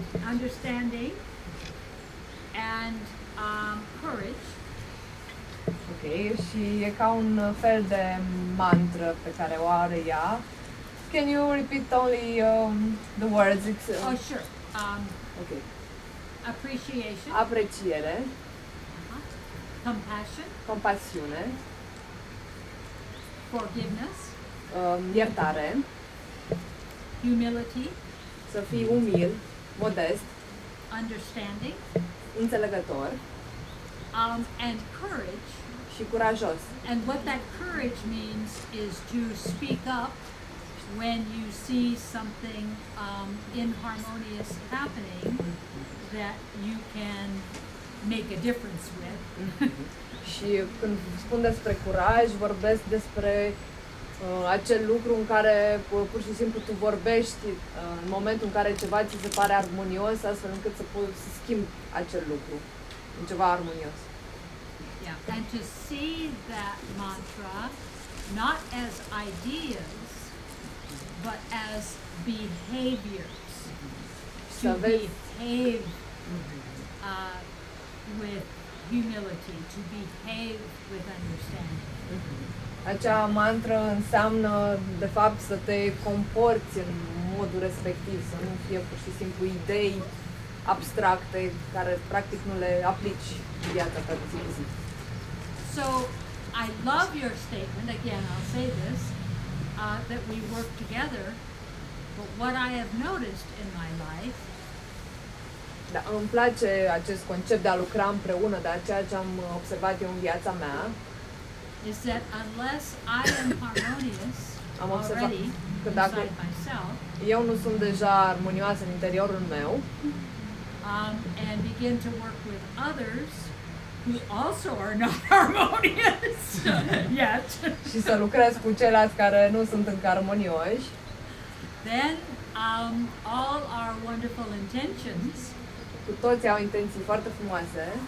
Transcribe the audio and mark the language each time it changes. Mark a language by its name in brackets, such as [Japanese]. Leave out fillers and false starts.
[English] understanding, and courage. [Romanian] Ok, și e ca un fel de mantră pe care o are ea. [English] Can you repeat only the words? It's, Oh, sure. ok. Appreciation, [Romanian] Apreciere, [English] compassion, [Romanian] compasiune, [English] forgiveness, [Romanian] iertare, [English] humility, [Romanian] să fii umil, modest, [English] understanding, [Romanian] înțelegător [English] and courage. [Romanian] și curajos. [English] And what that courage means is to speak up when you see something inharmonious happening that you can make a difference with. [Romanian] Și când spun despre curaj, vorbesc despre acel lucru în care pur și simplu tu vorbești în momentul în care ceva ți se pare armonios, astfel încât să poți să schimbi acel lucru în ceva armonios. [English] Yeah, and to see that mantra not as ideas, but as behaviors. To behave with humility, to behave with understanding. [Romanian] Acea mantră înseamnă, de fapt, să te comporți în modul respectiv, să nu fie pur și simplu idei abstracte care practic nu le aplici în viața ta de zi cu zi. [English] So I love your statement, again I'll say this, that we work together, but what I have noticed in my life [Romanian] Da, îmi place acest concept de a lucra împreună, dar ceea ce am observat eu în viața mea [English] is that unless I am harmonious [Romanian] Am observat [English] already [Romanian] că dacă [English] inside myself, [Romanian] eu nu sunt deja armonioasă în interiorul meu [English] and begin to work with others who also are not harmonious yet, [Romanian] și să lucrez cu ceilalți care nu sunt încă armonioși, [English] then all our wonderful intentions [Romanian] cu toții au intenții foarte frumoase,